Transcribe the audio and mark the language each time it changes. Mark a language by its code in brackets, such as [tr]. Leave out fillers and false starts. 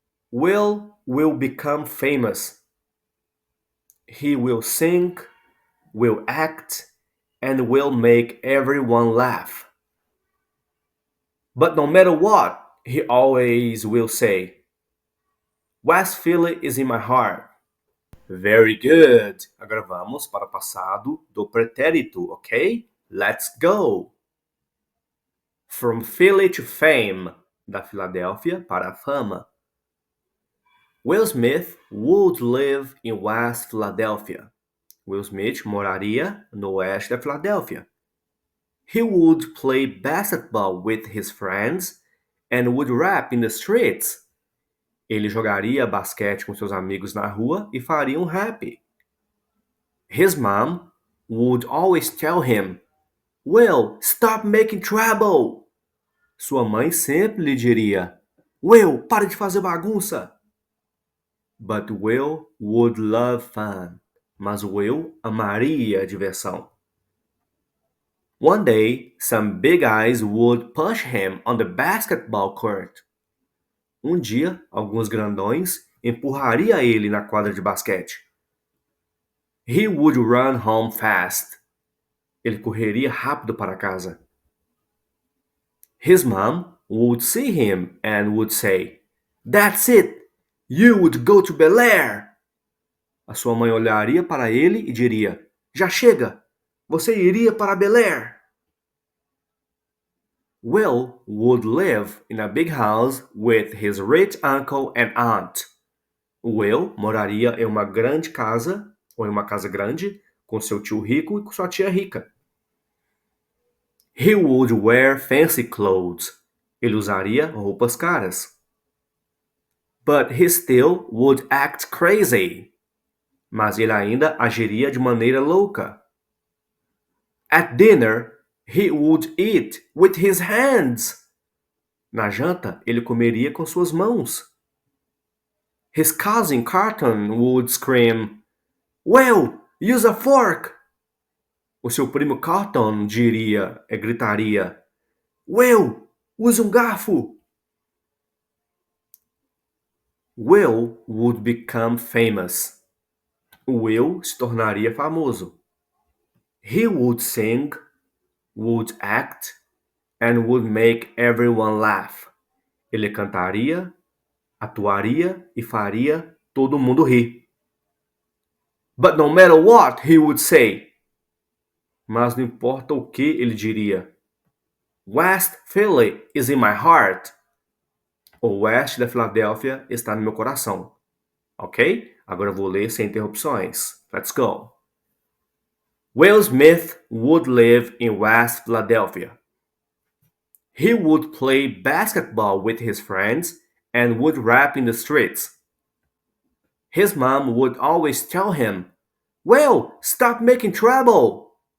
[en] Will become famous. He will sing, will act, and will make everyone laugh. But no matter what, he always will say, West Philly is in my heart. Very good. [pt] Agora vamos para o passado do pretérito, ok? [en] Let's go. From Philly to fame. [pt] Da Filadélfia para a fama. [en] Will Smith would live in West Philadelphia. [pt] Will Smith moraria no oeste da Filadélfia. [en] He would play basketball with his friends and would rap in the streets. [pt] Ele jogaria basquete com seus amigos na rua e faria um rap. [en] His mom would always tell him, Will, stop making trouble! [pt] Sua mãe sempre lhe diria, Will, pare de fazer bagunça! [en] But Will would love fun. [pt] Mas Will amaria a diversão. [en] One day, some big guys would push him on the basketball court. [pt] Um dia, alguns grandões empurraria ele na quadra de basquete. [en] He would run home fast. [pt] Ele correria rápido para casa. [en] His mom would see him and would say, That's it! You would go to Bel Air! [pt] A sua mãe olharia para ele e diria, Já chega! Você iria para Bel Air! [en] Will would live in a big house with his rich uncle and aunt. [pt] Will moraria em uma grande casa, ou em uma casa grande, com seu tio rico e com sua tia rica. [en] He would wear fancy clothes. [pt] Ele usaria roupas caras. [en] But he still would act crazy. [pt] Mas ele ainda agiria de maneira louca. [en] At dinner, he would eat with his hands. [pt] Na janta, ele comeria com suas mãos. [en] His cousin Carton would scream, Will, use a fork! [pt] O seu primo Carton gritaria, Will, use um garfo! [en] Will would become famous. [pt] Will se tornaria famoso. [en] He would sing, would act, and would make everyone laugh. [pt] Ele cantaria, atuaria e faria todo mundo rir. [en] But no matter what he would say. [pt] Mas não importa o que ele diria. [en] West Philly is in my heart. [pt] O oeste da Filadélfia está no meu coração. Ok? Agora eu vou ler sem interrupções. [en] Let's go. Will Smith would live in West Philadelphia. He would play basketball with his friends and would rap in the streets. His mom would always tell him, Will, stop making trouble!